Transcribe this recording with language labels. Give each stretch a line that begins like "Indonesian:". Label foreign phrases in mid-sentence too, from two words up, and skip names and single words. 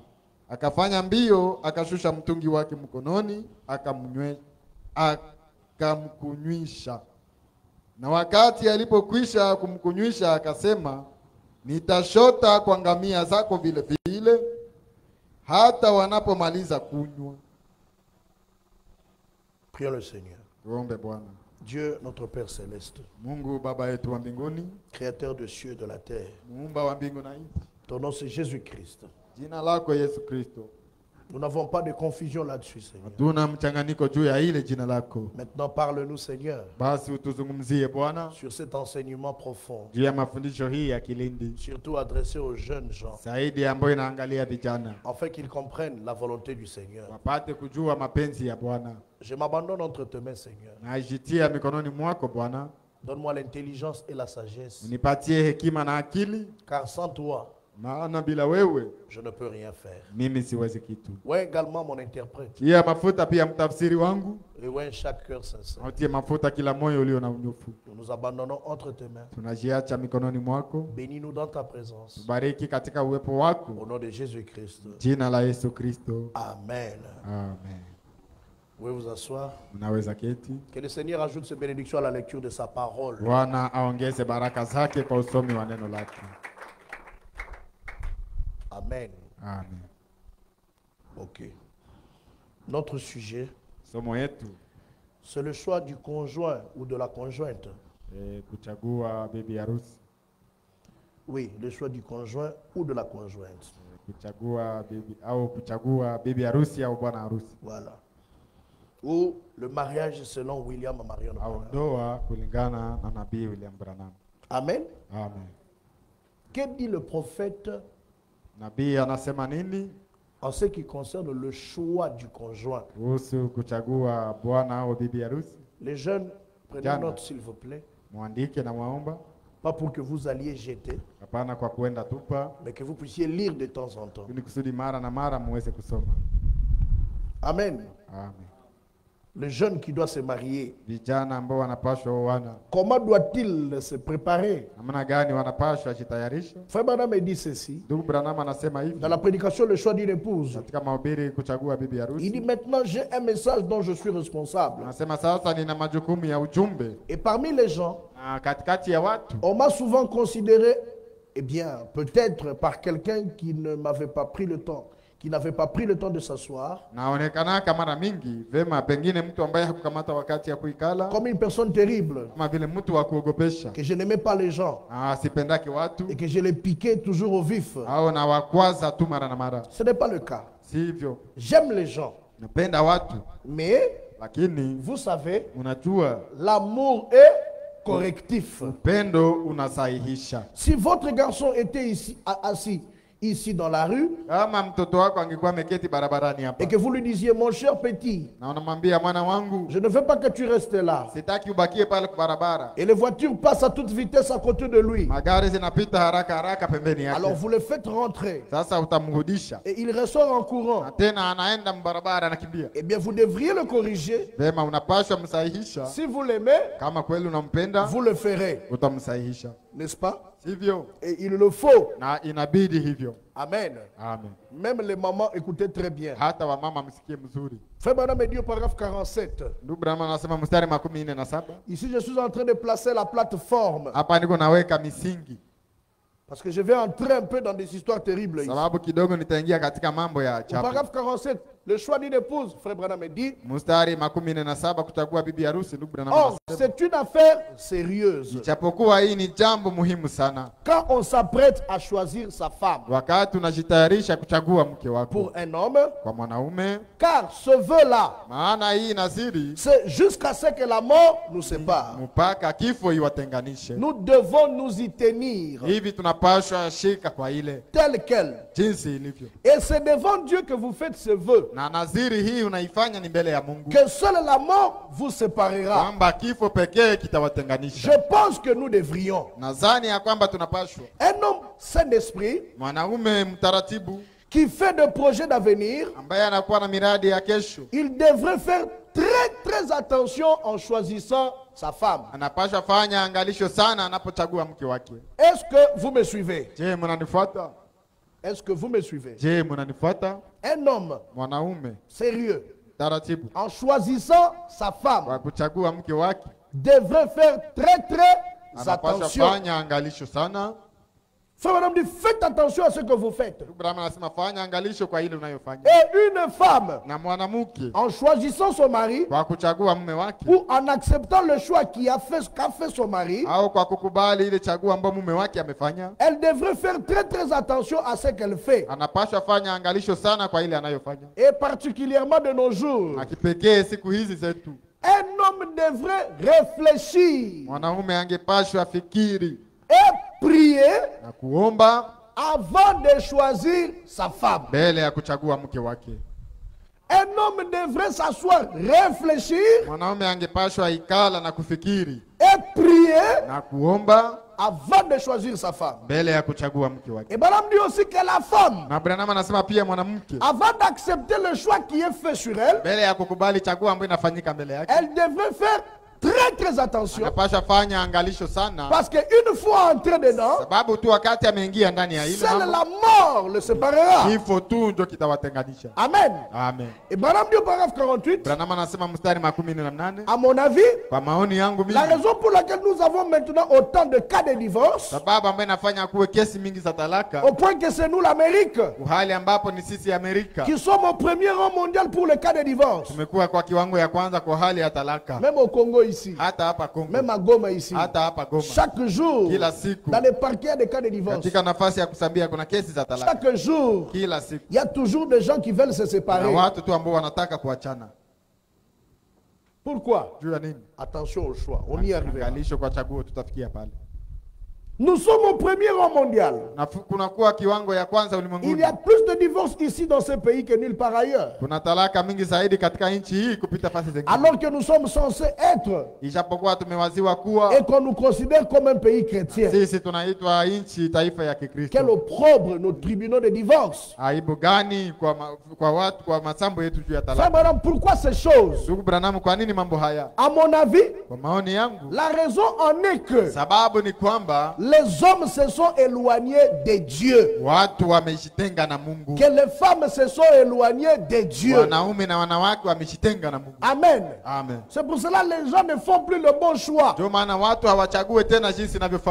Swahili: Akafanya mbio, akashusha mtungi wake mkononi, akamkunywisha. Na wakati alipokwisha kumkunywisha, akasema, nitashota kwa ngamia zako vile vile hata wanapomaliza kunywa.
French: Prions le Seigneur.
Swahili: Tuombe Bwana.
French: Dieu, notre Père céleste,
Swahili: Mungu baba yetu wa mbinguni,
French: créateur des cieux et de la terre,
Swahili: muumba wa mbingu na nchi,
French: ton nom c'est Jésus-Christ.
Swahili: jina lako Yesu Kristo.
French: Nous n'avons pas de confusion là-dessus, Seigneur.
Swahili: Hatuna mchanganyiko juu ya ile jina lako.
French: Maintenant, parle-nous, Seigneur,
Swahili: Basi utuzungumzie Bwana
French: sur cet enseignement profond,
Swahili: juu ya mafundisho hii ya kilindi,
French: surtout adressé aux jeunes gens,
Swahili: zaidi ambayo inaangalia vijana,
French: afin qu'ils comprennent la volonté du Seigneur.
Swahili: wapate kujua mapenzi ya Bwana.
French: Je m'abandonne entre tes mains, Seigneur.
Swahili: Najitia mikononi mwako Bwana.
French: Donne-moi l'intelligence et la sagesse,
Swahili: Unipatie hekima na akili,
French: car sans toi,
Swahili: maana bila wewe
French: je ne peux rien faire.
Swahili: mimi siwezi kitu.
French: Ouais, également mon interprète,
Swahili: Tia mafuta pia mtafsiri wangu,
French: et ouais, chaque cœur sincère.
Swahili: utie mafuta kila moyo ulio na unyofu.
French: Nous nous abandonnons entre tes mains.
Swahili: Tunajiacha mikononi mwako.
French: Bénis-nous dans ta présence.
Swahili: Tubariki katika uwepo wako.
French: Au nom de Jésus-Christ.
Swahili: Jina la Yesu Kristo.
French: Amen.
Swahili: Amen.
French: Vous pouvez vous asseoir.
Swahili: Unaweza keti.
French: Que le Seigneur ajoute ses bénédictions à la lecture de sa parole.
Swahili: Bwana aongeze baraka zake kwa usomi wa neno lake.
French: Amen.
Swahili: Amen.
French: Ok. Notre sujet,
Swahili: somo yetu
French: c'est le choix du conjoint ou de la conjointe.
Swahili: kuchagua bibi harusi.
French: Oui, le choix du conjoint ou de la conjointe.
Swahili: Kuchagua bibi harusi au bwana harusi.
French: Voilà. Ou le mariage selon William Marion.
Swahili: Au ndoa kulingana na nabii William Branham.
French: Amen.
Swahili: Amen.
French: Que dit le prophète
Swahili: Nabii anasema nini
French: en ce qui concerne le choix du conjoint?
Swahili: kuhusu kuchagua bwana au bibi harusi?
French: Les jeunes, prenez
Swahili: Jana.
French: note s'il vous plaît.
Swahili: Muandike na muomba,
French: Pas pour que vous alliez jeter,
Swahili: hapana kwa kuenda tupa,
French: mais que vous puissiez lire de temps en temps.
Swahili: ili kusudi mara na mara muweze kusoma.
French: Amen.
Swahili: Amen.
French: Le jeune qui doit se marier,
Swahili: Vijana ambao wanapashwa oana,
French: comment doit-il se préparer?
Swahili: namna gani wanapashwa jitayarisha?
French: Frère Branham me dit ceci.
Swahili: Ndugu Branham anasema hivi
French: Dans la prédication, le choix d'une épouse.
Swahili: katika mahubiri kuchagua bibi
French: Il dit
Swahili: harusi.
French: maintenant, j'ai un message dont je suis responsable.
Swahili: Anasema sasa nina majukumu ya ujumbe,
French: Et parmi les gens,
Swahili: na katikati ya watu
French: on m'a souvent considéré, eh bien, peut-être par quelqu'un qui ne m'avait pas pris le temps, qui n'avait pas pris le temps de s'asseoir,
Swahili: naonekanaka mara mingi vema, pengine mtu ambaye hakukamata wakati ya kuikala,
French: comme une personne terrible,
Swahili: kama vile mtu wa kuogopesha,
French: que je n'aimais pas les gens
Swahili: sipendaki watu
French: et que je les piquais toujours au vif.
Swahili: au na wakwaza tu mara na mara.
French: Ce n'est pas le cas.
Swahili: Sivyo,
French: J'aime les gens,
Swahili: napenda watu,
French: mais
Swahili: lakini
French: vous savez,
Swahili: unajua
French: l'amour est correctif.
Swahili: upendo unasahihisha.
French: Si votre garçon était ici, assis ici dans la rue,
Swahili: Kama mtoto wako angekuwa ameketi barabarani hapa
French: et que vous lui disiez, mon cher petit,
Swahili: na unamwambia mwana wangu,
French: je ne veux pas que tu restes là,
Swahili: sitaki ubakie pale kwa barabara,
French: et les voitures passent à toute vitesse à côté de lui,
Swahili: magari zinapita haraka haraka pembeni
French: alors
Swahili: yake,
French: vous le faites rentrer,
Swahili: sasa utamrudisha
French: et il ressort en courant,
Swahili: na tena anaenda mbarabara anakimbia.
French: eh bien vous devriez le corriger.
Swahili: Vema, unapaswa msahihisha.
French: Si vous l'aimez,
Swahili: Kama kweli unampenda,
French: vous le ferez,
Swahili: utamsahihisha,
French: n'est-ce pas?
Swahili: sivyo?
French: Et il le faut.
Swahili: Na inabidi hivyo.
French: Amen.
Swahili: Amen.
French: Même les mamans, écoutez très bien.
Swahili: Hata wamama msikie mzuri.
French: Frère Branham me dit au paragraphe 47.
Swahili: Ndugu Branham anasema mstari 47.
French: Ici, je suis en train de placer la plateforme.
Swahili: Hapa niko naweka misingi,
French: Parce que je vais entrer un peu dans des histoires terribles ici.
Swahili: sababu kidogo nitaingia katika mambo ya
French: Au
Swahili: chapo.
French: paragraphe 47, le choix d'une épouse, Frère Branham me dit,
Swahili: Mstari 47 kuchagua bibi harusi. Ndugu Branham
French: or,
Swahili: anasema
French: c'est une affaire sérieuse.
Swahili: japokuwa hii ni jambo muhimu sana,
French: Quand on s'apprête à choisir sa femme
Swahili: wakati unajitayarisha kuchagua mke wako
French: pour un homme,
Swahili: kwa mwanaume,
French: car ce vœu-là,
Swahili: maana hii nasiri
French: c'est jusqu'à ce que la mort nous sépare.
Swahili: mpaka kifo iwatenganishe.
French: Nous devons nous y tenir,
Swahili: Hivi tunapashwa shika kwa ile
French: tel quel.
Swahili: jinsi ilivyo,
French: Et c'est devant Dieu que vous faites ce vœu,
Swahili: na naziri hii unaifanya ni mbele ya Mungu,
French: que seule la mort vous séparera.
Swahili: kwamba kifo pekee
French: Je
Swahili: kitawatenganisha.
French: pense que nous devrions.
Swahili: Nadhani ya kwamba tunapashwa,
French: Un homme saint d'esprit
Swahili: mwanaume mtaratibu
French: qui fait des projets d'avenir,
Swahili: ambaye anakuwa na miradi ya kesho,
French: il devrait faire très attention en choisissant sa femme.
Swahili: anapashwa fanya angalisho sana anapochagua mke wake.
French: Est-ce que vous me suivez?
Swahili: Je, mnanifuata?
French: Est-ce que vous me suivez?
Swahili: Je, mnanifuata?
French: Un homme
Swahili: Mwanaume
French: sérieux,
Swahili: taratibu
French: en choisissant sa femme,
Swahili: kwa kuchagua mke wake
French: devrait faire très
Swahili: anapashwa
French: attention.
Swahili: fanya angalisho sana.
French: Frère, madame dit, faites attention à ce que vous faites.
Swahili: Abraham anasema fanya angalisho kwa ile unayofanya.
French: Et une femme,
Swahili: Na mwanamke
French: en choisissant son mari,
Swahili: kwa kuchagua mume wake
French: ou en acceptant le choix qu'a fait son mari,
Swahili: au kwa kukubali ile chaguo ambayo mume wake amefanya,
French: elle devrait faire très attention à ce qu'elle fait.
Swahili: anapaswa fanya angalisho sana kwa ile anayofanya,
French: Et particulièrement de nos jours,
Swahili: na kipekee siku hizi zetu.
French: un homme devrait réfléchir
Swahili: Mwanaume angepashwa fikiri
French: et prier
Swahili: na kuomba
French: avant de choisir sa femme.
Swahili: mbele ya kuchagua mke wake.
French: Un homme devrait s'asseoir, réfléchir
Swahili: Mwanaume angepashwa ikala na kufikiri
French: et prier
Swahili: na kuomba
French: avant de choisir sa femme.
Swahili: mbele ya kuchagua mke wake.
French: Et Balaam dit aussi que la femme,
Swahili: Na Branham anasema pia mwanamke
French: avant d'accepter le choix qui est fait sur elle,
Swahili: mbele ya kukubali chaguo ambayo inafanyika mbele yake,
French: elle devrait faire très attention.
Swahili: anapasha fanya angalisho sana,
French: Parce qu'une fois entré dedans,
Swahili: sababu tu wakati ameingia ndani ya ile
French: seule
Swahili: mambo,
French: la mort le séparera.
Swahili: kifo tu ndio kitawatenganisha.
French: Amen.
Swahili: Amen.
French: Et Branham dit au paragraphe 48,
Swahili: Branham anasema mstari 18,
French: à mon avis,
Swahili: kwa maoni yangu
French: la
Swahili: mimi,
French: raison pour laquelle nous avons maintenant autant de cas de divorce,
Swahili: sababu ambayo inafanya kuwe kesi mingi za talaka,
French: au point que c'est nous l'Amérique
Swahili: uhali ambapo ni sisi Amerika
French: qui sommes au premier rang mondial pour le cas de divorce.
Swahili: tumekuwa kwa kiwango ya kwanza kwa hali ya talaka,
French: Même au Congo ici,
Swahili: hata hapa Kongo,
French: même à Goma ici.
Swahili: hata hapa Goma.
French: Chaque jour,
Swahili: Kila siku
French: dans les parquets, il y a des cas de divorce.
Swahili: katika nafasi ya kusambia kuna kesi za talaka.
French: Chaque jour,
Swahili: Kila siku
French: il y a toujours des gens qui veulent se
Swahili: na
French: séparer.
Swahili: watu tu ambao wanataka kuachana.
French: Pourquoi?
Swahili: Juu ya nini?
French: Attention au choix, on y arrivera.
Swahili: Angalisho kwa chaguo, tutafikia pale.
French: Nous sommes au premier rang mondial.
Swahili: Na kunakuwa kiwango ya kwanza
French: Il y
Swahili: ulimwenguni.
French: a plus de divorces ici dans ce pays que nulle part ailleurs.
Swahili: Kuna talaka mingi zaidi katika nchi hii kupita fasi zingine.
French: Alors que nous sommes censés être
Swahili: Ijapokuwa tumewaziwa kuwa
French: et qu'on nous considère comme un pays chrétien.
Swahili: sisi tunaitwa nchi taifa ya
French: Quel
Swahili: Kikristo.
French: opprobre nos tribunaux de divorce.
Swahili: Aibu gani kwa watu kwa masambo yetu juu ya
French: Frère
Swahili: talaka.
French: Branham, pourquoi ces choses?
Swahili: Ndugu Branham, kwa nini mambo haya?
French: À mon avis,
Swahili: Kwa maoni yangu,
French: la raison en est que
Swahili: sababu ni kwamba
French: les hommes se sont éloignés de Dieu.
Swahili: watu wamejitenga na Mungu.
French: Que les femmes se sont éloignées de Dieu.
Swahili: Wanaume na wanawake wamejitenga na Mungu.
French: Amen.
Swahili: Amen.
French: C'est pour cela que les gens ne font plus le bon choix.
Swahili: Ndio maana watu hawachague tena jinsi inavyofaa.